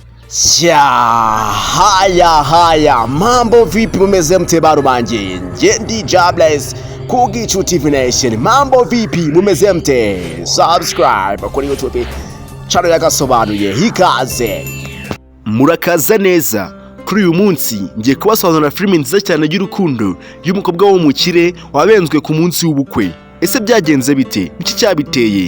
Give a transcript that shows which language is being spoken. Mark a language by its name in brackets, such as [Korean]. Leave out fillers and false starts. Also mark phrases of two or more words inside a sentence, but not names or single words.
[Swahili] Haya, mambo vipi [Kinyarwanda] mumeze mte barubange? Ndi Jobless ku Gicu TV Nation. [Swahili] Mambo vipi [Kinyarwanda] mumeze mte? Subscribe kuri YouTube channel yagasobanuye hikaze. Murakaza neza. Kuri uyu munsi ngiye kubasobanurira filime nziza cyane y'urukundo y'umukobwa wo mu kire wabenzwe ku munsi w'ubukwe. Ese byagenze bite? Iki cyabiteye?